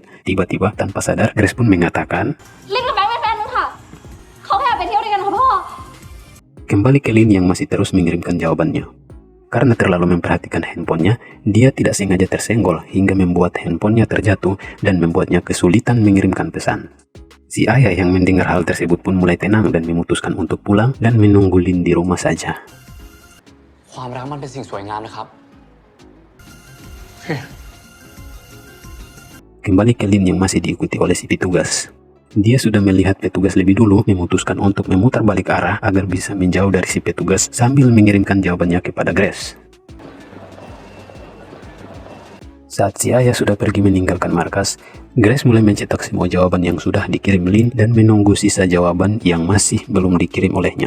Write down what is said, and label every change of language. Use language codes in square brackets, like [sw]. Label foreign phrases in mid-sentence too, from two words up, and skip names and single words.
[id] Tiba-tiba tanpa sadar, Grace pun mengatakan, Kembali ke Lin yang masih terus mengirimkan jawabannya. Karena terlalu memperhatikan handphonenya, dia tidak sengaja tersenggol hingga membuat handphonenya terjatuh dan membuatnya kesulitan mengirimkan pesan. Si ayah yang mendengar hal tersebut pun mulai tenang dan memutuskan untuk pulang dan menunggu Lin di rumah saja. [th] ความรักมันเป็นสิ่งสวยงามนะครับ [id] Kembali ke Lin yang masih diikuti oleh si petugas. Dia sudah melihat petugas lebih dulu, memutuskan untuk memutar balik arah agar bisa menjauh dari si petugas sambil mengirimkan jawabannya kepada Grace. Saat si ayah sudah pergi meninggalkan markas, Grace mulai mencetak semua jawaban yang sudah dikirim Lin dan menunggu sisa jawaban yang masih belum dikirim olehnya.